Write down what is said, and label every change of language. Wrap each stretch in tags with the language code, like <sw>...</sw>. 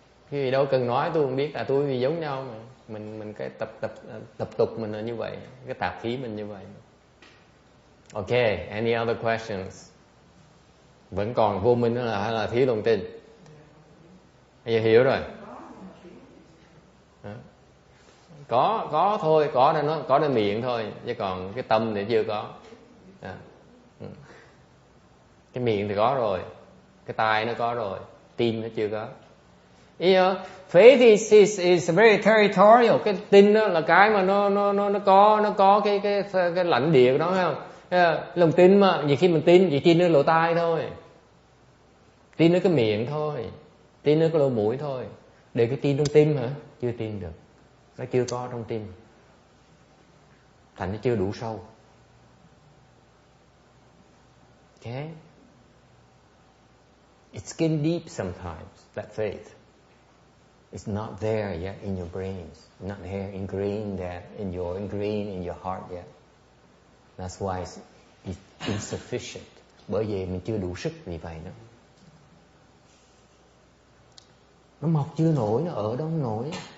<vi>Cái gì đâu cần nói tôi không biết, tại tôi vì giống nhau mà. Mình cái tập tục mình là như vậy, cái tạp khí mình như vậy.</vi> <en>Okay, any other questions?</en> <vi>Vẫn còn vô minh đó là hay là thiếu đồng tin? Bây giờ hiểu rồi. Có thôi, cóในmiệng thôi, chứ còn cái tâm thì chưa có. Cái miệng thì có rồi, cái tai nó có rồi, tim nó chưa có.</vi> <en>You know, faith is very territorial.</en> <vi>Cái tin đó là cái mà nó có cái lãnh địa của nó, thấy không? Lòng tin mà, nhiều khi mình tin chỉ tin ở lỗ tai thôi, tin ở cái miệng thôi, tin ở cái lỗ mũi thôi. Để cái tin trong tim hả? Chưa tin được, nó chưa có trong tim, thành nó chưa đủ sâu.</vi> <en>Okay, it's getting deep sometimes, that faith. It's not there yet in your brains, not here ingrained in your heart yet. That's why it's insufficient.</en> <vi>Bởi vì mình chưa đủ sức vì vậy đó. Nó mọc chưa nổi, nó ở đó không nổi.</vi>